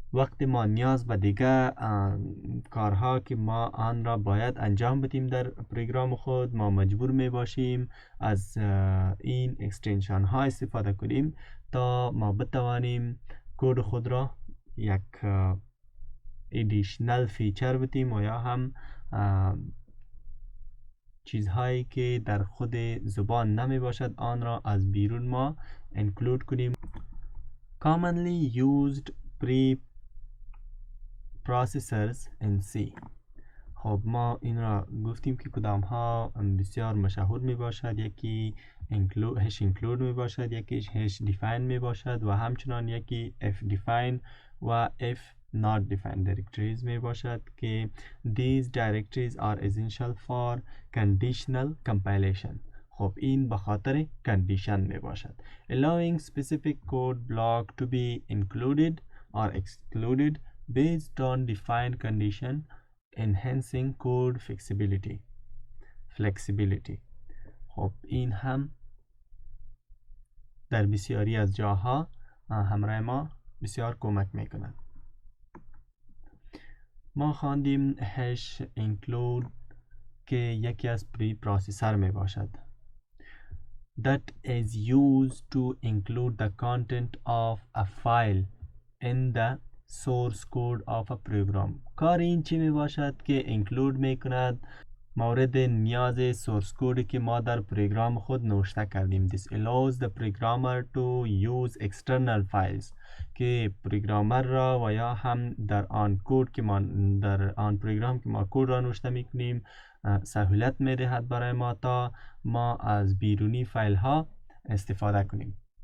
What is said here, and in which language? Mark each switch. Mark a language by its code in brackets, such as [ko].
[fa] وقتی ما نیاز به دیگه کارها که ما آن را باید انجام بدیم در پروگرام خود ما مجبور می باشیم از این اکستنشن ها استفاده کنیم تا ما بتوانیم کد خود را یک ادیشنل فیچر بدیم و یا هم چیزهایی که در خود زبان نمی باشد آن را از بیرون ما انکلود کنیم. [en] commonly used preprocessors in C. [fa] خب ما این را گفتیم که کدام ها بسیار مشهور می باشد. یکی هش انکلود می باشد، یکی هش دیفاین می باشد و همچنان یکی اف دیفاین و اف [en] not defined directories [fa] می باشد که [en] these directories are essential for conditional compilation. [fa] خب این به خاطر کندیشن می باشد. [en] allowing specific code block to be included or excluded based on defined condition, enhancing code flexibility. [fa] خب این هم در بسیاری از جاها همراه ما بسیار کمک می کند. ما خواندیم هش انکلود که یکی از پری پروسسور می باشد. [en] that is used to include the content of a file in the source code of a program. [fa] کار این چی می باشد که include می کند مورد نیاز سورس کودی که ما در پروگرام خود نوشته کردیم. [en] This allows the programmer to use external files [fa] که پروگرامر را و یا هم در آن کود که ما در آن پروگرام که ما کود را نوشته میکنیم سهولت میدهد برای ما تا ما از بیرونی فایل ها استفاده کنیم.